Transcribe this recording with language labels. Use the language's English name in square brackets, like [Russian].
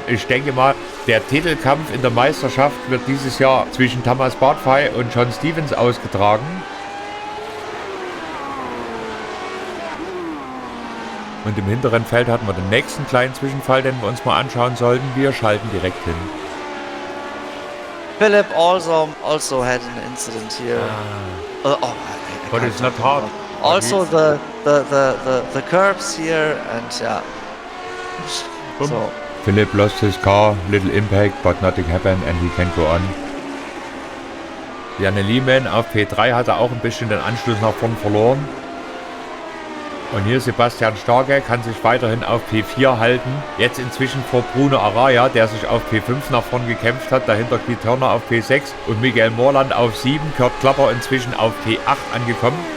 [German] Ich denke mal, der Titelkampf in der Meisterschaft wird dieses Jahr zwischen Tamas Bartfey und John Stevens ausgetragen. Und im hinteren Feld hatten wir den nächsten kleinen Zwischenfall, den wir uns mal anschauen sollten. Wir schalten direkt hin. [English] Philip also had an incident here. But it's not hard. Also the curbs here and yeah. So. Philip lost his car, little impact, but nothing happened and he can go on. [German] Janne Lehman auf P3 hatte auch ein bisschen den Anschluss nach vorn verloren. Und hier Sebastian Starke kann sich weiterhin auf P4 halten. Jetzt inzwischen vor Bruno Araya, der sich auf P5 nach vorn gekämpft hat. Dahinter Keith Turner auf P6 und Miguel Morland auf 7. Kurt Klapper inzwischen auf P8 angekommen.